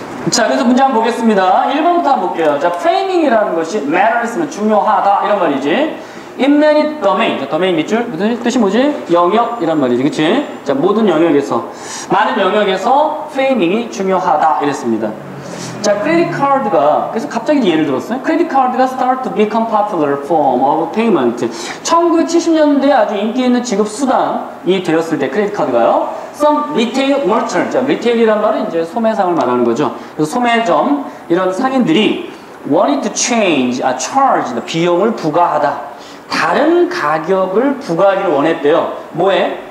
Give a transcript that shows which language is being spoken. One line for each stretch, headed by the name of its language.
Korean: 자, 그래서 문제 한번 보겠습니다. 1번부터 한번 볼게요. 자, 프레이밍이라는 것이
English: matters
Korean: 는 중요하다 이런 말이지.
English: In many domain.
Korean: 자, domain 밑줄 무슨 뜻이 뭐지? 영역이란 말이지, 그치? 자, 모든 영역에서 많은 영역에서 프레이밍이 중요하다 이랬습니다. 자, 크레딧 카드가 그래서 갑자기 예를 들었어요. 크레딧 카드가
English: start to become popular form of payment.
Korean: 1970년대에 아주 인기 있는 지급 수단이 되었을 때 크레딧 카드가요.
English: Some retail merchant.
Korean: 자, retail이란 말은 이제 소매상을 말하는 거죠. 그래서 소매점 이런 상인들이
English: wanted to change, charge
Korean: 비용을 부과하다. 다른 가격을 부과하기를 원했대요. 뭐에?